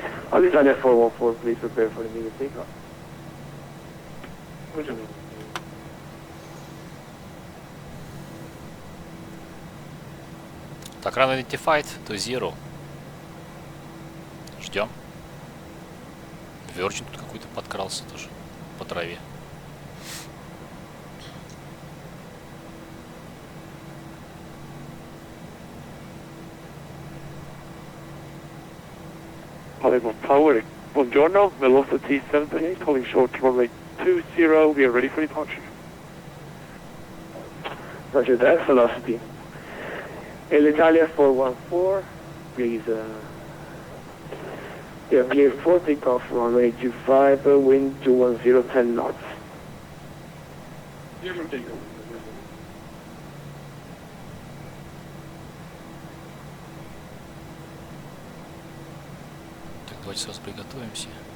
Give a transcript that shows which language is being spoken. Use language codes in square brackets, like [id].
[en] Alitalia 414, please prepare for immediate takeoff. Так, run identified to 0. [ru] Ждем. Virgin тут какой-то подкрался тоже по траве. [en] Palermo Tower, buongiorno, velocity 78, holding short to runway 20, we are ready for departure. Roger that, velocity. Alitalia 414, please, you're clear for takeoff, runway 25, wind 210, 10 knots. [ru] Так, давайте сразу приготовимся.